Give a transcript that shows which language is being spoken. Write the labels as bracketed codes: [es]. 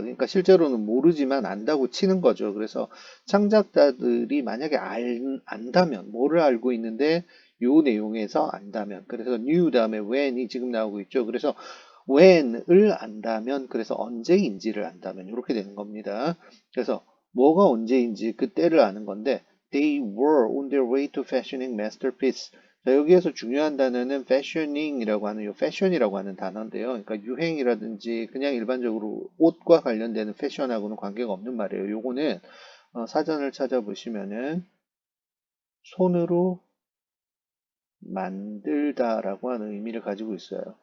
[ko] 그러니까 실제로는 모르지만 안다고 치는 거죠. 그래서 창작자들이 만약에 안다면, 뭐를 알고 있는데 요 내용에서 안다면, 그래서 new 다음에 when이 지금 나오고 있죠. 그래서 when을 안다면, 그래서 언제인지를 안다면 이렇게 되는 겁니다. 그래서 뭐가 언제인지 그때를 아는 건데 [en] they were on their way to fashioning masterpiece. [ko] 자, 여기에서 중요한 단어는 fashioning이라고 하는 요 fashion이라고 하는 단어인데요. 그러니까 유행이라든지 그냥 일반적으로 옷과 관련되는 패션하고는 관계가 없는 말이에요. 요거는 사전을 찾아보시면은 손으로 만들다라고 하는 의미를 가지고 있어요.